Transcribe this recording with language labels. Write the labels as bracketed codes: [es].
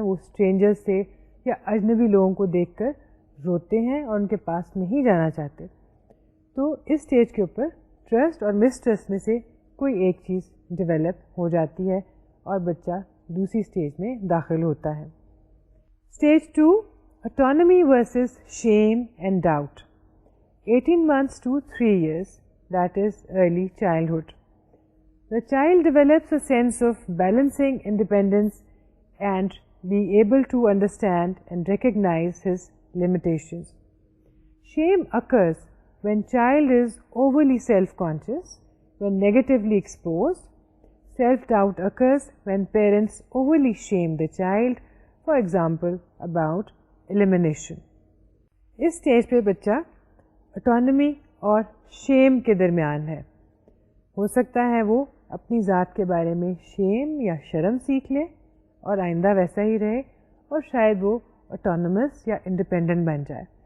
[ur] وہ اسٹرینجر سے یا اجنبی لوگوں کو دیکھ کر روتے ہیں اور ان کے پاس نہیں جانا چاہتے. تو اس اسٹیج کے اوپر ٹرسٹ اور مسٹرسٹ میں سے کوئی ایک چیز ڈیولپ ہو جاتی ہے اور بچہ دوسری اسٹیج میں داخل ہوتا ہے. [en] Stage 2, autonomy versus shame and doubt. 18 months to 3 years, that is early childhood. The child develops a sense of balancing independence and be able to understand and recognize his limitations. Shame occurs when child is overly self-conscious, when negatively exposed. Self-doubt occurs when parents overly shame the child, for example, about elimination. [ur] اس stage پہ بچہ autonomy اور شیم کے درمیان ہے. ہو سکتا ہے وہ اپنی ذات کے بارے میں شیم یا شرم سیکھ لے اور آئندہ ویسا ہی رہے, اور شاید وہ اٹانومس یا انڈیپینڈنٹ بن جائے.